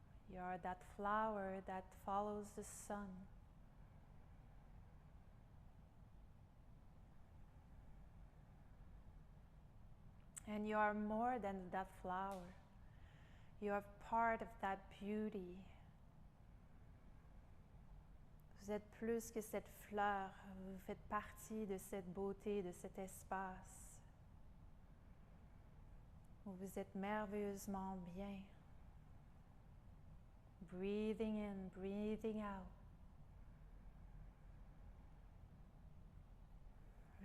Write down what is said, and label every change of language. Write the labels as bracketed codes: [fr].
[en] You are that flower that follows the sun. And you are more than that flower. You are part of that beauty. [fr] Vous êtes plus que cette fleur, vous faites partie de cette beauté, de cet espace où vous êtes merveilleusement bien. [en] Breathing in, breathing out.